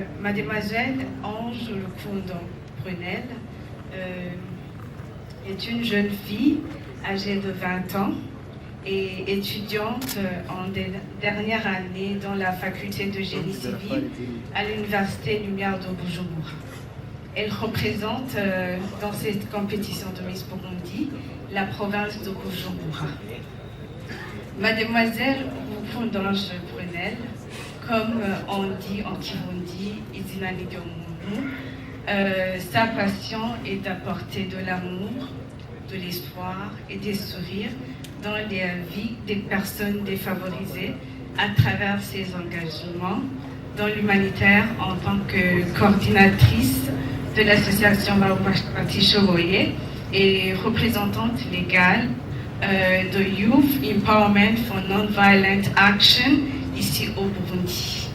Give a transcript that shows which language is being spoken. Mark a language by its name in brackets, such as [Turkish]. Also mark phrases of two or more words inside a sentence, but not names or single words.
[French] Mademoiselle Ange Lukundo Brunel est une jeune fille âgée de 20 ans et étudiante en dernière année dans la faculté de génie civil à l'Université Lumière de Bujumbura. Elle représente dans cette compétition de Miss Burundi la province de Bujumbura. Mademoiselle Lukundange Brunel, comme on dit en Kirundi, [Rundi] izina niryo muntu, [French] sa passion est d'apporter de l'amour, de l'espoir et des sourires dans les vies des personnes défavorisées à travers ses engagements dans l'humanitaire en tant que coordinatrice de l'association Batishoboye et représentante légale de Youth Empowerment for Non-Violent Action ici au Burundi.